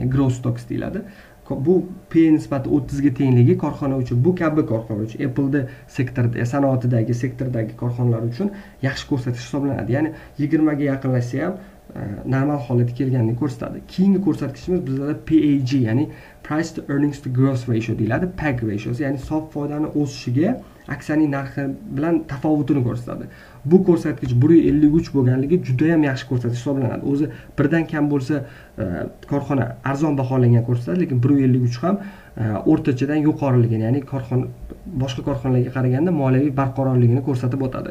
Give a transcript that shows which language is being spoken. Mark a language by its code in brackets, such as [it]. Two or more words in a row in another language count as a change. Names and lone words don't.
[en] Growth stocks [uz] deyiladi. Bu PE nisbati 30 ga tengligi korxona uchun, bu kabi korxonalar uchun, Apple'da sektorda, sanoatidagi sektordagi korxonalar uchun yaxshi ko'rsatkich hisoblanadi. Ya'ni 20 ga yaqinlashsa ham normal holatga kelganini ko'rsatadi. Keyingi ko'rsatkichimiz bizda PAG, ya'ni [en] price to earnings to growth ratio [uz] deyiladi. PAG ratiosi, ya'ni sof foydani o'sishiga aksiyaning narxi bilan tafovutini ko'rsatadi. Bu ko'rsatkich 1.53 bo'lganligi juda ham yaxshi ko'rsatkich hisoblanadi. O'zi 1 dan kam bo'lsa korxona arzon baholangan ko'rsatadi, lekin 1.53 ham o'rtachadan yuqoriligini, ya'ni boshqa korxonalarga qaraganda moliyaviy barqarorligini ko'rsatib o'tadi.